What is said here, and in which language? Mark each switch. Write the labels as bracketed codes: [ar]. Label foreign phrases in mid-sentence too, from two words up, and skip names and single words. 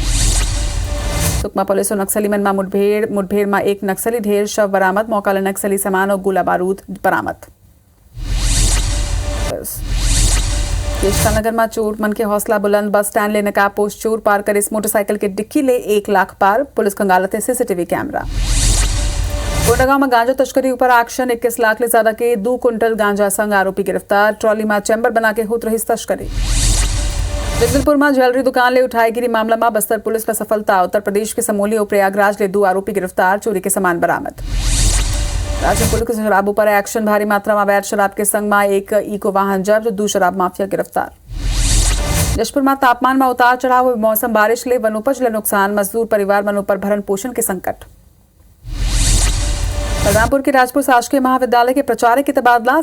[hne] सुकमा पुलिस और नक्सली मन में मुठभेड़ में एक नक्सली ढेर शव बरामद। मौका ले नक्सली सामान और गोला बारूद बरामद। केशकानगर में चोर मन के हौसला बुलंद। बस स्टैंड ले नकाब पोस्ट चोर पार कर इस मोटरसाइकिल के डिक्की ले 1 लाख पार। पुलिस खंगालते CCTV कैमरा। कोंडागांव में गांजा तस्करी ऊपर एक्शन। 21 लाख ले ज्यादा के 2 क्विंटल गांजा संग आरोपी गिरफ्तार। ट्रॉली में चैम्बर बना के होत रही तस्करी। जगदलपुर में ज्वेलरी दुकान ले उठाईगिरी मामला में बस्तर पुलिस पर सफलता। उत्तर प्रदेश के समोली और प्रयागराज ले 2 आरोपी गिरफ्तार। चोरी के सामान बरामद। राज्य पुलिस के शराब पर एक्शन। भारी मात्रा में अवैध शराब के संग में एक इको वाहन जब्त। 2 शराब माफिया गिरफ्तार। जशपुर में तापमान में उतार चढ़ाव। मौसम बारिश ले वनोपज ले नुकसान। मजदूर परिवार मनों पर भरण पोषण के संकट। बलरामपुर के राजपुर शासकीय महाविद्यालय के प्राचार्य के तबादला।